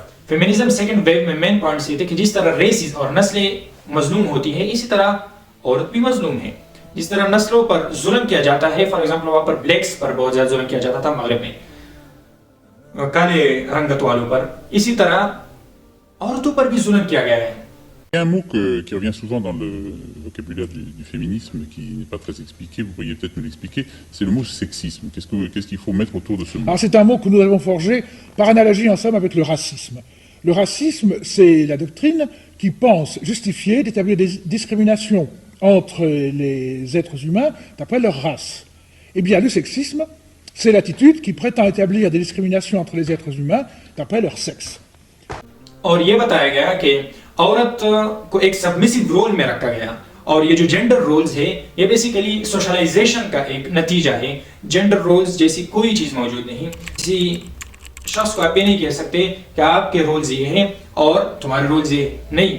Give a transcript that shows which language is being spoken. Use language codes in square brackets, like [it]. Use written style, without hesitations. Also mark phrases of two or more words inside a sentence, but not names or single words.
[en] feminism second wave [ur] میں [en] main points [ur] یہ تھے کہ جس طرح ریسز اور نسلیں مظلوم ہوتی ہیں, اسی طرح عورت بھی مظلوم ہے. جس طرح نسلوں پر ظلم کیا جاتا ہے, [en] for example [ur] وہاں پر بلیکس پر بہت زیادہ ظلم کیا جاتا تھا مغرب میں, کالے رنگت والوں پر, اسی طرح عورتوں پر بھی ظلم کیا گیا ہے. [fr] Il y a un mot qui revient souvent dans le vocabulaire du féminisme, qui n'est pas très expliqué, vous pourriez peut-être nous l'expliquer, c'est le mot sexisme. Qu'est-ce qu'il faut mettre autour de ce mot? Alors c'est un mot que nous avons forgé par analogie en somme avec le racisme. Le racisme, c'est la doctrine qui pense justifier d'établir des discriminations entre les êtres humains d'après leur race. Eh bien, le sexisme, c'est l'attitude qui prétend établir des discriminations entre les êtres humains d'après leur sexe. [ur] اور یہ بتایا گیا کہ عورت کو ایک [en] submissive role [ur] میں رکھا گیا اور یہ جو [en] gender roles [ur] ہے یہ [en] basically socialization [ur] کا ایک نتیجہ ہے. [en] gender roles [ur] جیسی کوئی چیز موجود نہیں. کسی شخص کو آپ یہ نہیں کہہ سکتے کہ آپ کے رولز یہ ہیں اور تمہارے رولز یہ نہیں.